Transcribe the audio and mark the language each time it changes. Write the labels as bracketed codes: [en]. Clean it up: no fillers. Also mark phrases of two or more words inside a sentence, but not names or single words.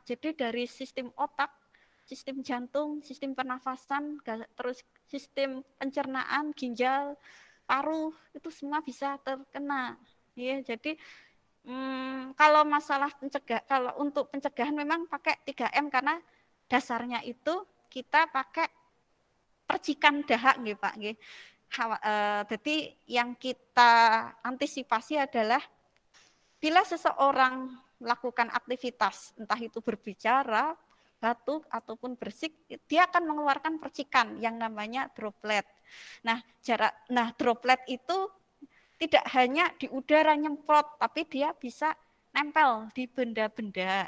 [id] Jadi dari sistem otak, sistem jantung, sistem pernafasan, terus sistem pencernaan, ginjal, paru, itu semua bisa terkena. Ya, jadi kalau masalah kalau untuk pencegahan memang pakai 3M karena dasarnya itu kita pakai percikan dahak nggih Pak nggih. Jadi yang kita antisipasi adalah bila seseorang melakukan aktivitas entah itu berbicara, batuk ataupun bersik, dia akan mengeluarkan percikan yang namanya droplet. Nah, droplet itu tidak hanya di udara nyemprot, tapi dia bisa nempel di benda-benda.